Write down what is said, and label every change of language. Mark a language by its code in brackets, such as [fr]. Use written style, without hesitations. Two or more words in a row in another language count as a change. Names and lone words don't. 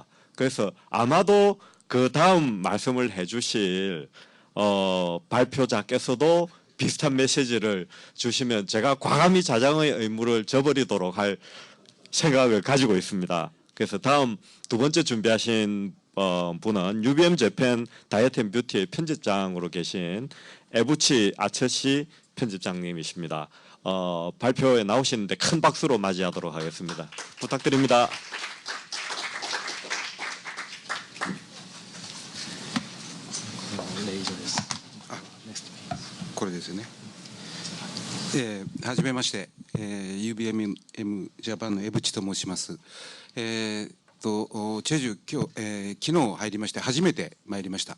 [ko] 그래서 아마도 그 다음 말씀을 해주실 발표자께서도 비슷한 메시지를 주시면 제가 과감히 자장의 의무를 저버리도록 할 생각을 가지고 있습니다. 그래서 다음 두 번째 준비하신 분은 UBM 재팬 다이어트 앤 뷰티의 편집장으로 계신 에부치 아처시 편집장님이십니다. 발표에 나오시는데 큰 박수로 맞이하도록 하겠습니다. 부탁드립니다. [ja] これですよね。はじめまして、UBM ジャパンの江淵と申します。チェジュ今日、昨日入りまして初めて参りました。